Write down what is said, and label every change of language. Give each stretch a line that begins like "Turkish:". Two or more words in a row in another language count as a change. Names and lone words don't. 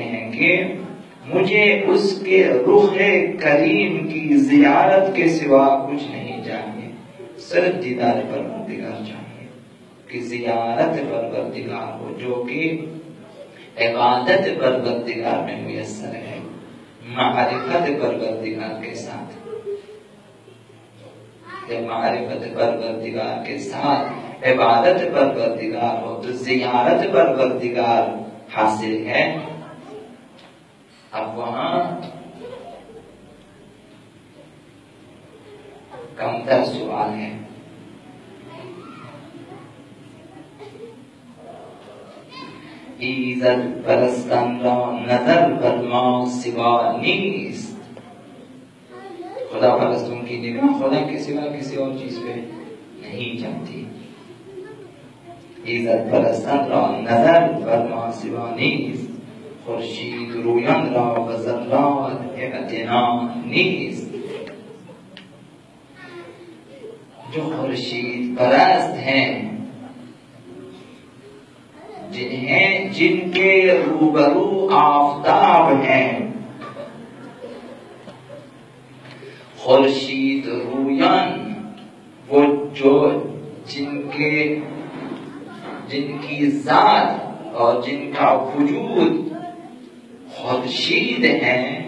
Urdu: ہیں کہ مجھے اس کے رخ کریم کی زیارت کے سوا کچھ نہیں چاہیے، صرف دیدار پروردگار چاہیے، کہ زیارت پروردگار ہو جو کہ عبادت پروردگار میں میسر ہے، معرفت پروردگار کے ساتھ، معرفت پروردگار کے ساتھ عبادت پروردگار ہو تو زیارت پروردگار حاصل ہے۔ اب وہاں کم تر سوال ہے،
Persian: ایزد پرستان را نظر بر ما سوا نیست،
Urdu: خدا پرستوں کی نگاہ خدا کے سوا کسی اور چیز پہ نہیں جاتی۔
Persian: عزت پرستان را نظر بر ما سوا نیست، خورشید رویان را و ذرات اعتنا نیست۔
Urdu: جو خورشید پرست ہیں، جن کے روبرو آفتاب ہیں،
Persian: خورشید رویان
Urdu: وہ جو جن کی ذات اور جن کا وجود خورشید ہیں،